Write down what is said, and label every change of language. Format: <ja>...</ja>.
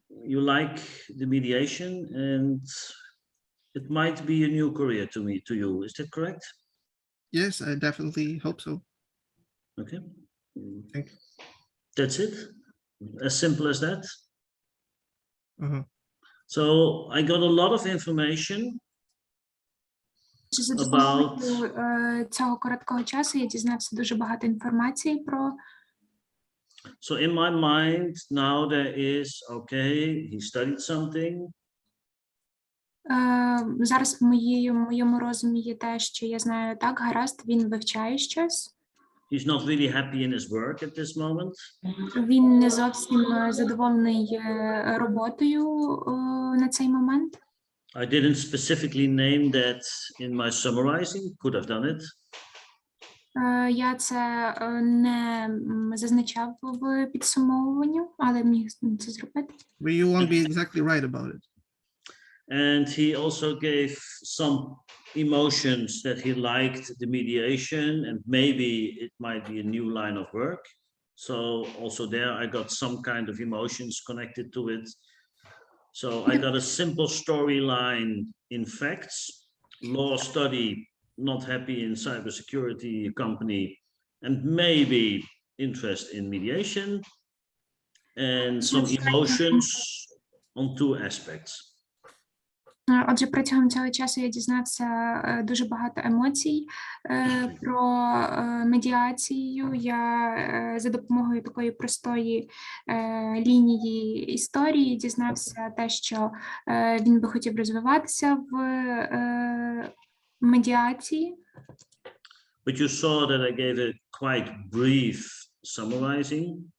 <en>You like the mediation, and it might be a new career to you. Is that correct? Yes, I definitely hope so. Okay. Thank you. That's it. As simple as that. Uh-huh. So I got a lot of information</en> <uk>За</uk> <en>about</en> <uk>допомогою цього короткого часу я дізнався дуже багато інформації про.</uk> <en>So in my mind now there is, okay, he studied something.</en> <uk>Зараз в моєму розумі є те, що я знаю, так, гаразд, він вивчає щось.</uk> <en>He's not really happy in his work at this moment.</en> <uk>Він не зовсім задоволений роботою на цей момент.</uk> <en>I didn't specifically name that in my summarizing, could have done it.</en> <uk>Я це не зазначав в підсумовуванні, але міг це зробити.</uk> <en>But you won't be exactly right about it. And he also gave some emotions that he liked the mediation, and maybe it might be a new line of work. So also there I got some kind of emotions connected to it. So I got a simple storyline in facts, law study, not happy in cybersecurity company, and maybe interest in mediation, and some emotions on two aspects.</en> <uk>Отже, протягом цього часу я дізнався дуже багато емоцій про медіацію. Я за допомогою такої простої лінії історії дізнався те, що він би хотів розвиватися в медіації.</uk> <en>But you saw that I gave a quite brief summarizing.</en>